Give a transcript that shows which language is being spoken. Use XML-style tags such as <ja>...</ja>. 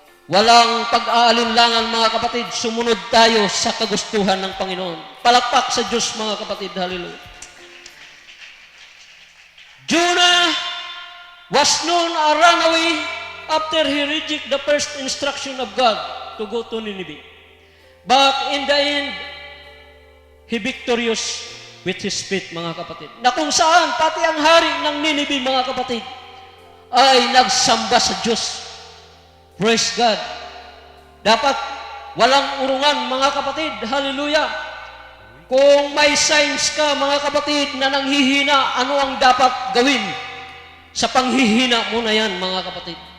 <tl>Walang pag-aalinlangan mga kapatid. Sumunod tayo sa kagustuhan ng Panginoon. Palakpak sa Diyos mga kapatid. Hallelujah.</tl> <en>Jonah was known a runaway after he rejected the first instruction of God to go to Nineveh. But in the end, he victorious with his faith,</en> <tl>mga kapatid. Na kung saan, pati ang hari ng Nineveh, mga kapatid, ay nagsamba sa Diyos.</tl> <en>Praise God.</en> <tl>Dapat walang urungan, mga kapatid. Hallelujah. Kung may signs ka, mga kapatid, na nanghihina, ano ang dapat gawin sa panghihina mo na yan, mga kapatid?</tl>